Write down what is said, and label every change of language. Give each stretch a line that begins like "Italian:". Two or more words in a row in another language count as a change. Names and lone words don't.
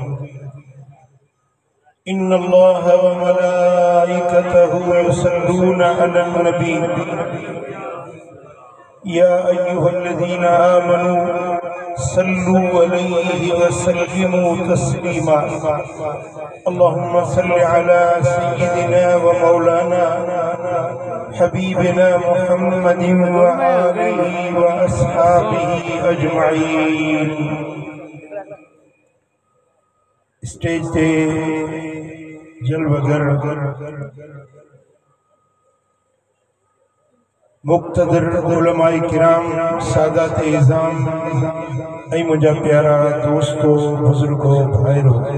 Arabic: إن الله وملائكته يصلون على النبي يا أيها الذين آمنوا صلوا عليه وسلموا تسليما اللهم صل على سيدنا ومولانا حبيبنا محمد وآله وأصحابه أجمعين
Sindhi: स्टेज ते जलवगर मुक्तदर उलमाए किराम सादात इज़ाम ऐ मुझा प्यारा दोस्तों बुजुर्गों भाइरों